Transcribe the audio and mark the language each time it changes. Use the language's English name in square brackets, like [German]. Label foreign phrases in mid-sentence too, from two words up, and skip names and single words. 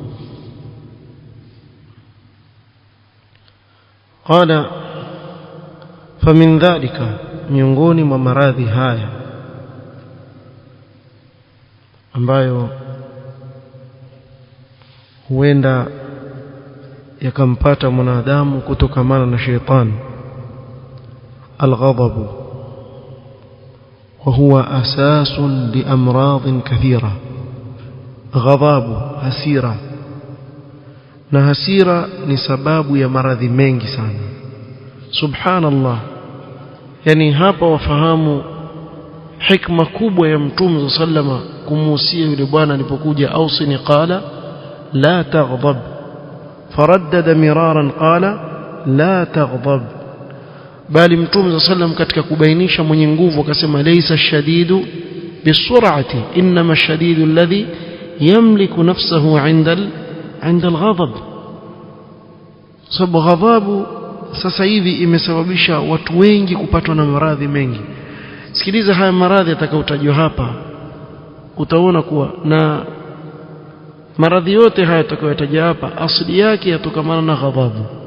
[Arabic] قال فمن ذلك, [Swahili] miongoni mwa maradhi haya ambayo huenda yakampata mwanadamu kutokamana na shetani, [Arabic] الغضب، وهو أساس لأمراض كثيرة. [Swahili] غضب hasira, na hasira ni sababu ya maradhi mengi sana. Subhanallah, yani hapa wafahamu hikma kubwa ya Mtume sallama kumuhusia yule bwana alipokuja: [Arabic] أوصني قال لا تغضب، فردد مرارا قال لا تغضب، [Swahili] bali Mtume sallam katika kubainisha mwenye nguvu akasema [Arabic] ليس الشديد بالصرعة إنما الشديد الذي يملك نفسه عند الغضب. [Swahili] Sababu ghadhabu sasa hivi imesababisha watu wengi kupatwa na maradhi mengi. Sikiliza haya maradhi atakayotajwa hapa, utaona kuwa na maradhi yote haya atakayotaja hapa asili yake yatokana na ghadhabu.